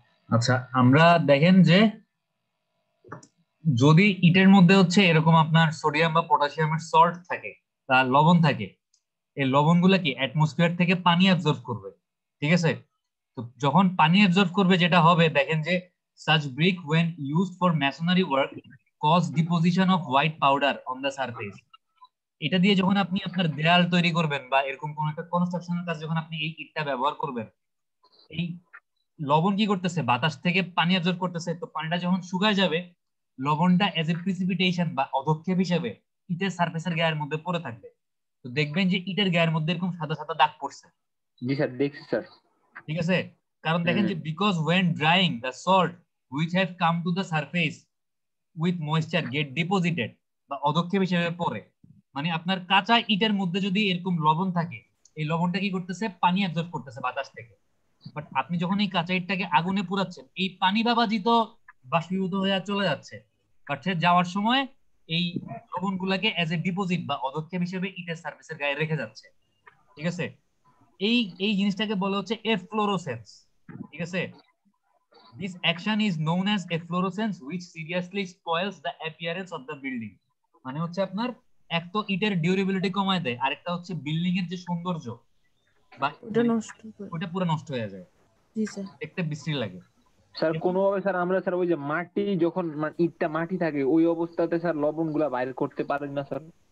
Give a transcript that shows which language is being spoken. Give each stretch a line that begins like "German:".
Bangla: আচ্ছা আমরা দেখেন যে যদি ইটের মধ্যে হচ্ছে এরকম আপনার সোডিয়াম বা পটাশিয়ামের সল্ট থাকে বা লবণ থাকে, এই লবণগুলো কি অ্যাটমসফিয়ার থেকে পানি অ্যাবজর্ব করবে, ঠিক আছে? তো যখন পানি অ্যাবজর্ব করবে যেটা হবে দেখেন যে
English: such brick when used for masonry work cause deposition of white powder on the surface।
Bangla: এটা দিয়ে যখন আপনি আপনার দেয়াল তৈরি করবেন বা এরকম কোন একটা কনস্ট্রাকশনের কাজ যখন আপনি এই ইটটা ব্যবহার করবেন, এই লবণ কি করতেছে, বাতাস থেকে পানি অ্যাবজর্ব করতেছে, তো পানিটা যখন শুকায় যাবে লবণটা এজ এ প্রিসিপিটেশন বা অধক্ষেপ হিসেবে ইটের সারফেসের গায়ের মধ্যে পড়ে থাকবে। তো দেখবেন যে ইটের গায়ের মধ্যে এরকম সাদা সাদা দাগ পড়ছে। জি স্যার দেখছি স্যার। ঠিক আছে, কারণ দেখেন যে because
English: when drying the salt which have come to the surface with moisture get deposited
Bangla: বা অধক্ষেপ হিসেবে পড়ে, মানে আপনার কাঁচা ইটের মধ্যে যদি এরকম লবণ থাকে, এই লবণটা কি করতেছে, পানি অ্যাবজর্ব করতেছে বাতাস থেকে। বাট আপনি যখন এই কাঁচা ইটটাকে আগুনে পুড়াচ্ছেন, এই পানি বাবাজি তো বাষ্পীভূত হয়ে চলে যাচ্ছে, বাট সে যাওয়ার সময় এই লবণগুলোকে এজ এ ডিপোজিট বা অধক্ষেপ হিসেবে ইটের সারফেসের গায়ে রেখে যাচ্ছে। ঠিক আছে, এই এই জিনিসটাকে বলা হচ্ছে এফ্লোরোসেন্স। ঠিক আছে,
English: this action is known as efflorescence which seriously spoils the appearance of the building।
Bangla: মানে হচ্ছে আপনার এক তো ইটের ডিউরেবিলিটি কমায় দেয়, আরেকটা হচ্ছে বিল্ডিং এর যে সৌন্দর্য বা ওটা নষ্ট করে। ওটা পুরো নষ্ট হয়ে যায়, জি স্যার। দেখতে বিশ্রী লাগে। স্যার কোনোভাবে স্যার আমরা স্যার ওই যে মাটি যখন ইটটা মাটি থাকে ওই অবস্থাতে স্যার লবণগুলা বাইরে করতে পারেন না স্যার?